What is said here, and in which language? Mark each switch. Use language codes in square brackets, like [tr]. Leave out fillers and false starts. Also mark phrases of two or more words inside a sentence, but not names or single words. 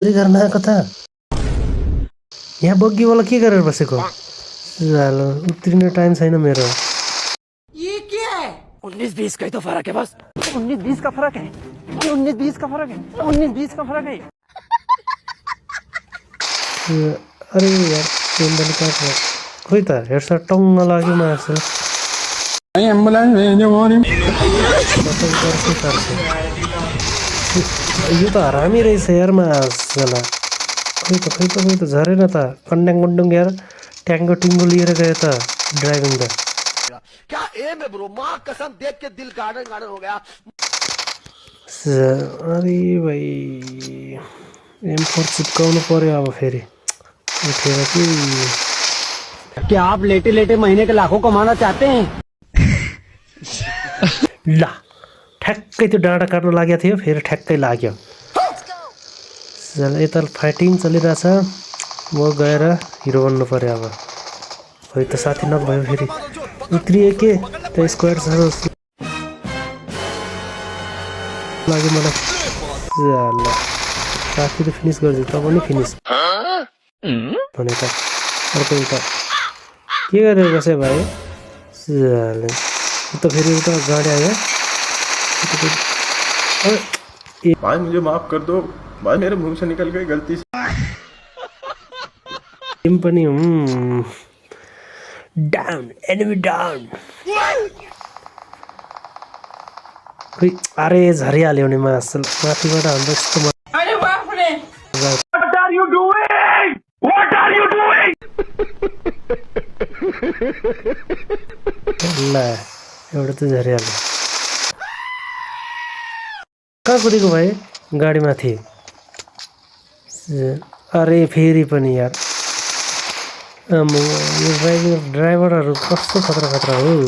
[ne] गर्न आएको त यहाँ बग्गीवाला के गरेर बसेको ल उत्रिने टाइम छैन मेरो [hi] ये क्या है 19-20 का ही तो फर्क है बस 19-20 का फर्क है 19-20 का फर्क है 19-20 का फर्क है [ne] अरे यार पेन्डल काट खोइ त हेर्छ टङ्ग लाग्यो मार्छ [hi] एम्बुलेन्स भेजो [ne] यो त हरामी रहेछ यार मासला खोइ त झरेन त कन्ड्याङ गुन्डुङ यार ट्याङ्गो टिङ्गो लिएर गयो त ड्राइभिङ त [hi] क्या एम है ब्रो मां कसम देख के दिल गार्डन गार्डन हो गया [ne] अरे भाइ M4 चिपकाउनु पर्यो अब फेरि उठेर कि [hi] क्या आप लेटे लेटे महीने के लाखों कमाना चाहते हैं [ne] ल ठ्याक्कै त्यो डाँडा काट्नु लागेको थियो फेरि ठ्याक्कै लाग्यो यता फाइटिङ चलिरहेछ म गएर हिरो बन्नु पर्यो अब खोइ त साथी नभयो फेरि उत्रिए के त्यो स्क्वाड छ लाग्यो मलाई ल साथी त फिनिस गरिदियो त पनि फिनिस भने त अर्को उता के गरेर बस्यो भाइ त फेरि उता गाडी आयो [hi] भाई मुझे माफ कर दो भाई मेरे मुंह से निकल गई गलती से [ne] टिम पनि डाउन [en] enemy down [ne] खोइ अरे झरिहाल्यो नि माथिबाट हाम्रो यस्तो [hi] अरे बाप रे [en] what are you doing [ne] ल एउटा त झरिहाल्यो कहाँ कुदेको भाइ गाडीमाथि अरे फेरि पनि यार यो ड्राइभरहरू कस्तो खतरा हो